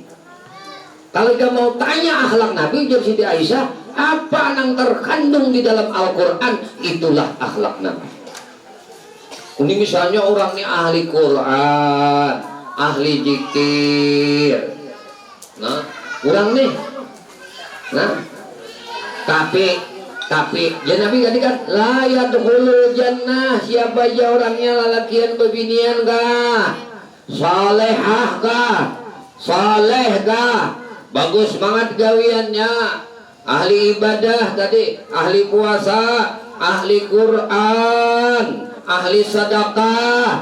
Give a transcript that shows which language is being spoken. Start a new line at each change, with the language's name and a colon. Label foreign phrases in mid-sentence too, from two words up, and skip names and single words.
Indonesian: Kalau dia mau tanya akhlak Nabi, ujar Siti Aisyah, apa yang terkandung di dalam Al-Quran, itulah akhlak Nabi. Ini misalnya orang ini ahli Quran, ahli zikir. Nah, orang nih. Nah, tapi ya Nabi kan
Arabic: لا يدخل الجنة,
Banjar: siapa aja orangnya lalakian bebinian kah?
Indonesian: Salehah kah? Saleh kah? Bagus banget gawiannya. Ahli ibadah tadi, ahli puasa, ahli Quran, ahli sedekah.